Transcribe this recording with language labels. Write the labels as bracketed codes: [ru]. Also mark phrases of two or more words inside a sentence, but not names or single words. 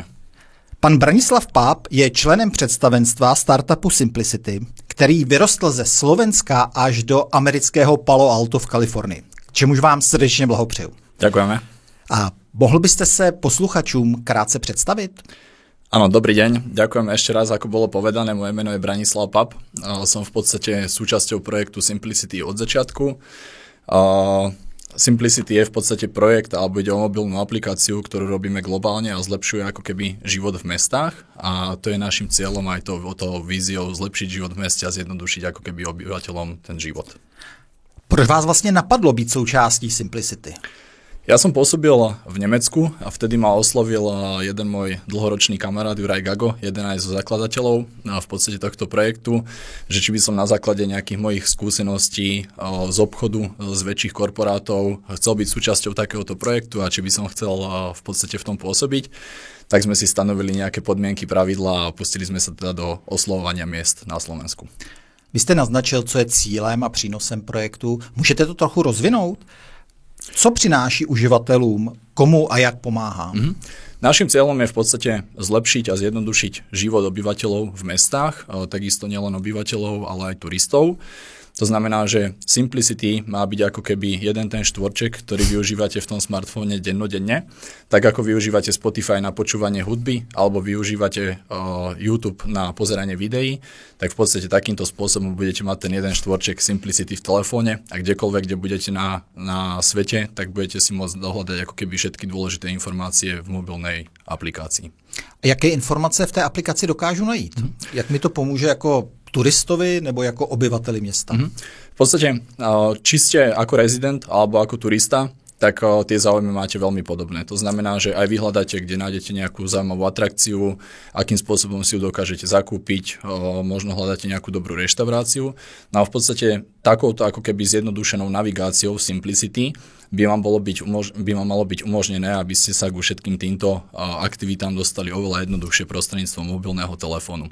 [cs] Pan Branislav Pap je členem představenstva startupu Simplicity, který vyrostl ze Slovenska až do amerického Palo Alto v Kalifornii. K čemuž vám srdečně blahopřeju. [sk] Ďakujeme. [cs] A mohl byste se posluchačům krátce představit? [sk] Áno, dobrý deň. Ďakujem ešte raz, ako bolo povedané. Moje meno je Branislav Pap. Som v podstate súčasťou projektu Simplicity od začiatku. Simplicity je v podstate projekt, alebo ide o mobilnú aplikáciu, ktorú robíme globálne a zlepšuje ako keby život v mestách. A to je našim cieľom aj toho víziou zlepšiť život v meste a zjednodušiť ako keby obyvateľom ten život. [cs] Proč vás vlastně napadlo být součástí Simplicity? [sk] Ja som pôsobil v Nemecku a vtedy ma oslovil jeden môj dlhoročný kamarát Juraj Gago, jeden aj zo zakladateľov v podstate tohto projektu, že či by som na základe nejakých mojich skúseností z obchodu, z väčších korporátov chcel byť súčasťou takéhoto projektu a či by som chcel v podstate v tom pôsobiť, tak sme si stanovili nejaké podmienky, pravidlá a pustili sme sa teda do oslovovania miest na Slovensku. [cs] Vy jste naznačil, co je cílem a přínosem projektu. Můžete to trochu rozvinout? Co přináší uživatelům, komu a jak pomáhá? [sk] Naším cieľom je v podstate zlepšiť a zjednodušiť život obyvateľov v mestách, takisto nielen obyvateľov, ale aj turistov. To znamená, že Simplicity má byť ako keby jeden ten štvorček, ktorý využívate v tom smartfóne dennodenne, tak ako využívate Spotify na počúvanie hudby alebo využívate YouTube na pozeranie videí, tak v podstate takýmto spôsobom budete mať ten jeden štvorček Simplicity v telefóne a kdekoľvek, kde budete na svete, tak budete si môcť dohľadať ako keby všetky dôležité informácie v mobilnej aplikácii. [cs] A jaké informace v té aplikaci dokážu najít? Jak mi to pomůže jako turistovi nebo jako obyvateli města? [sk] V podstate, či ste ako rezident alebo ako turista, tak tie záujmy máte veľmi podobné. To znamená, že aj vy hľadáte, kde nájdete nejakú zaujímavú atrakciu, akým spôsobom si ju dokážete zakúpiť, možno hľadáte nejakú dobrú reštauráciu. No a v podstate takouto ako keby zjednodušenou navigáciou Simplicity by vám malo byť umožnené, aby ste sa ku všetkým týmto aktivitám dostali oveľa jednoduchšie prostredníctvom mobilného telefónu.